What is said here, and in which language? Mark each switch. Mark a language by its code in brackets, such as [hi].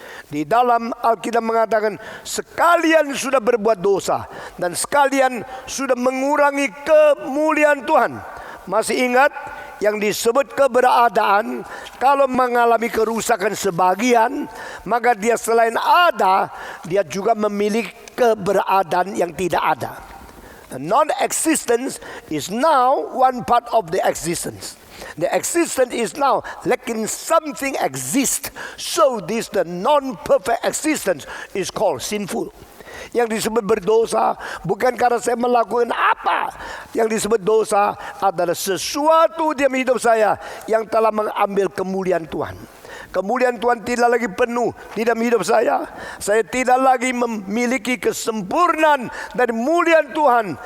[id] Di dalam Alkitab mengatakan sekalian sudah berbuat dosa dan sekalian sudah mengurangi kemuliaan Tuhan. Masih ingat yang disebut keberadaan? Kalau mengalami kerusakan sebagian, maka dia selain ada, dia juga memiliki keberadaan yang tidak ada. [en] Non-existence is now one part of the existence. The existence is now lacking something exist. So this the non-perfect existence is called sinful. [id] Yang disebut berdosa bukan karena saya melakukan apa. Yang disebut dosa adalah sesuatu dalam hidup saya yang telah mengambil kemuliaan Tuhan. Kemuliaan Tuhan tidak lagi penuh di dalam hidup saya. Saya tidak lagi memiliki kesempurnaan dari kemuliaan Tuhan.